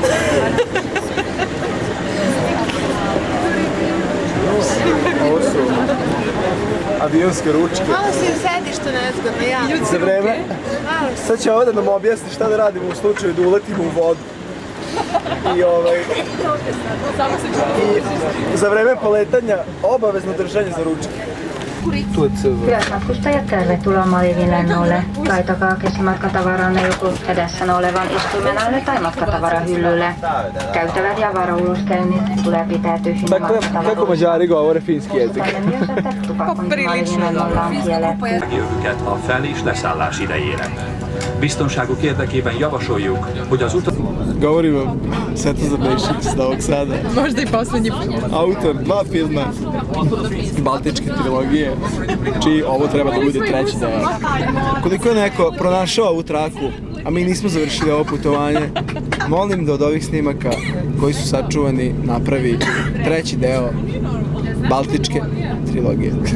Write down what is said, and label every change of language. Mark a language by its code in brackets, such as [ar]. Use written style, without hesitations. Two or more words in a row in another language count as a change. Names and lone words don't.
[sr] Ovo su avionske ručke. Malo si u sedištu nezgodno, ja. Za vreme, sad će ovo da nam objasni šta da radimo u slučaju da uletimo u vodu. I za vreme poletanja obavezno držanje za ručke. [fi] Hyvät matkustajat, tervetuloa Malivin lennolle. Laitakaa käsimatkatavaranne joko edessänne olevan istuimen alle tai matkatavarahyllylle. Käytävät ja varo-uluskäynnit tulee pitää tyhjinä [sr] Kako Mađari govore finski jezik? [fi] Myös, että tupakointi Malivin lennolla on kielletty. [hu] Jövőket a fel- és leszállás idejére. Biztonságuk érdekében javasoljuk, hogy az utas... [sr] Govori vam Svetozar Nešić iz Novog Sada. Možda i poslednji put. Autor dva filma Baltičke trilogije, čiji ovo treba da bude treći deo. Koliko je neko pronašao ovu traku, a mi nismo završili ovo putovanje, molim da od ovih snimaka koji su sačuvani napravi treći deo Baltičke trilogije.